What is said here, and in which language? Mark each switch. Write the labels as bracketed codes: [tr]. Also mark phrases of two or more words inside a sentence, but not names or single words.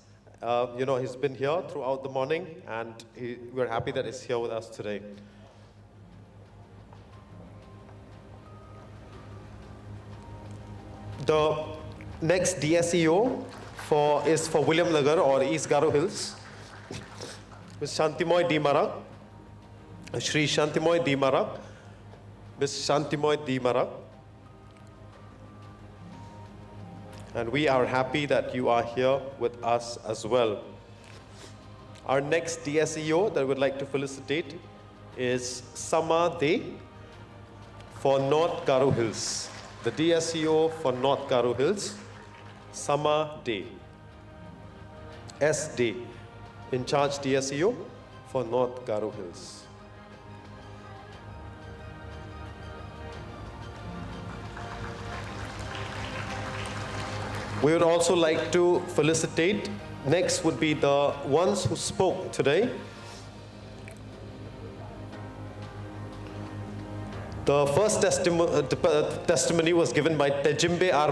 [en] You know, he's been here throughout the morning, and we're happy that he's here with us today. The next DSEO is for William Nagar or East Garo Hills. Ms. Shantimoy D. Marak, Shri Shantimoy D. Marak, Ms. Shantimoy D. Marak. And we are happy that you are here with us as well. Our next DSEO that we'd like to felicitate is Sama De for North Garo Hills. The DSEO for North Garo Hills, Sama De. SD, in charge DSEO for North Garo Hills. We would also like to felicitate, next would be the ones who spoke today. The first testimony was given by Tejimbe R.